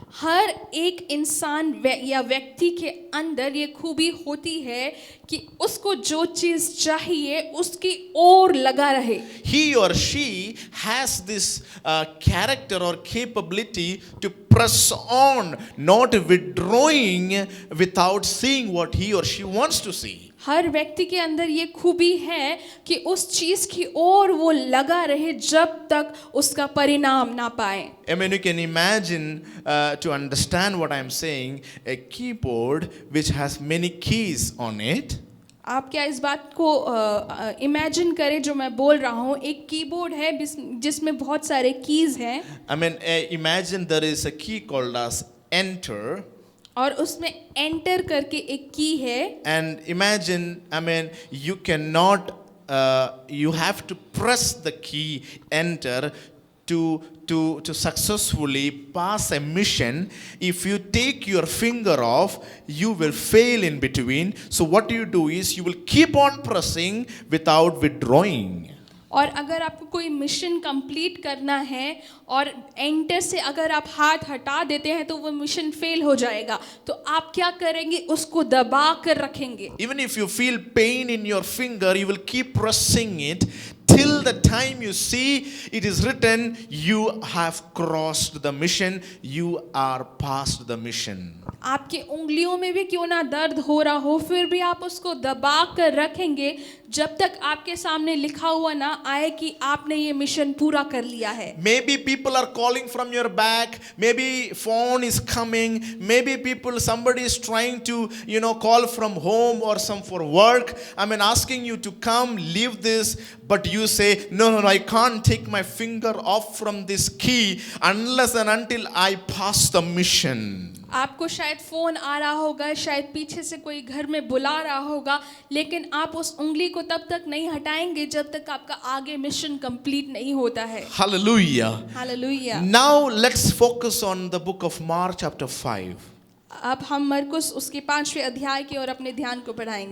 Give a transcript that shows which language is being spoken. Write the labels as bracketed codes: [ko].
[hi] हर एक इंसान या व्यक्ति के अंदर ये खूबी होती है कि उसको जो चीज चाहिए उसकी ओर लगा रहे। [en] He or she has this character or capability to press on, not withdrawing without seeing what he or she wants to see. [hi] हर व्यक्ति के अंदर ये खूबी है कि उस चीज की ओर वो लगा रहे जब तक उसका परिणाम ना पाए। [en] I mean, you can imagine, to understand what I am saying, a keyboard which has many keys on it. [hi] आप क्या इस बात को इमेजिन करें जो मैं बोल रहा हूँ? एक कीबोर्ड है जिसमें बहुत सारे कीज हैं। [en] I mean, imagine there is a key called as enter. [hi] और उसमें एंटर करके एक की है। [en] And imagine, I mean, you cannot, you have to press the key enter to successfully pass a mission. If you take your finger off, you will fail in between. So what you do is you will keep on pressing without withdrawing. [hi] और अगर आपको कोई mission complete करना है और enter से अगर आप हाथ हटा देते हैं तो वो मिशन फेल हो जाएगा। तो आप क्या करेंगे? उसको दबा कर रखेंगे। [en] Even if you feel pain in your finger, you will keep pressing it till the time you see it is written, you have crossed the mission, you are past the mission. [hi] आपके उंगलियों में भी क्यों ना दर्द हो रहा हो, फिर भी आप उसको दबा कर रखेंगे जब तक आपके सामने लिखा हुआ ना आए कि आपने ये मिशन पूरा कर लिया है। [en] Maybe people are calling from your back, maybe phone is coming, maybe somebody is trying to, call from home or some for work. I mean, asking you to come, leave this, but you say, no, I can't take my finger off from this key unless and until I pass the mission. [hi] आपको शायद phone आ रहा होगा, शायद पीछे से कोई घर में बुला रहा होगा, लेकिन आप उस उंगली को तब तक नहीं हटाएंगे जब तक आपका आगे मिशन कंप्लीट नहीं होता है। [en] Hallelujah. [hi] Hallelujah. [en] Now let's focus on the book of Mark chapter 5. [hi] अब हम मरकुस उसके 5वें अध्याय की ओर अपने ध्यान को बढ़ाएंगे।